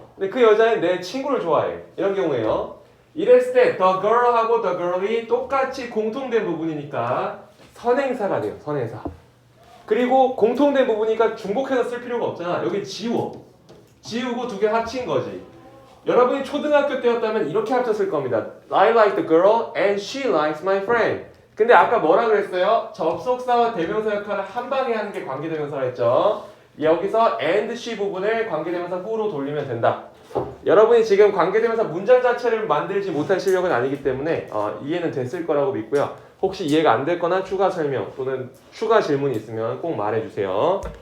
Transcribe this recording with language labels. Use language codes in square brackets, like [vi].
[ko] 근데 그 여자는 내 친구를 좋아해. 이런 경우에요. 이랬을 때 the girl하고 the girl이 똑같이 공통된 부분이니까 선행사가 돼요. 선행사. 그리고 공통된 부분이니까 중복해서 쓸 필요가 없잖아. 여기 지우고 두 개 합친 거지. 여러분이 초등학교 때였다면 이렇게 합쳤을 겁니다. [en] I like the girl and she likes my friend. [ko] 근데 아까 뭐라 그랬어요? 접속사와 대명사 역할을 한 방에 하는 게 관계대명사라 했죠. 여기서 and she 부분을 관계대명사 후로 돌리면 된다. 여러분이 지금 관계대명사 문장 자체를 만들지 못할 실력은 아니기 때문에 이해는 됐을 거라고 믿고요. 혹시 이해가 안 됐거나 추가 설명 또는 추가 질문이 있으면 꼭 말해주세요.